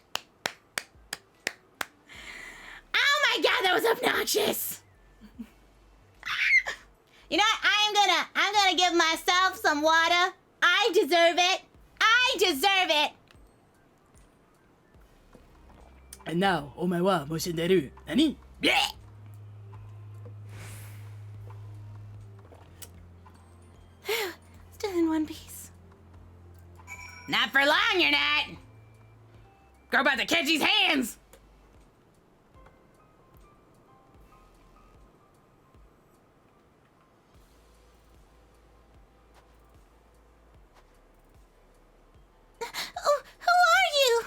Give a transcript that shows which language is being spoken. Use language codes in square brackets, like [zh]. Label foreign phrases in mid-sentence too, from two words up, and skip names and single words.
[en] Oh my god, that was obnoxious! You know what? I'm gonna give myself some water. I deserve it. I deserve it. And now, [ja] お前はもう死んでる. Nani? Bleh! [en] Still in one piece. Not for long, you're not. Girl about to catch these hands! Oh, who are you?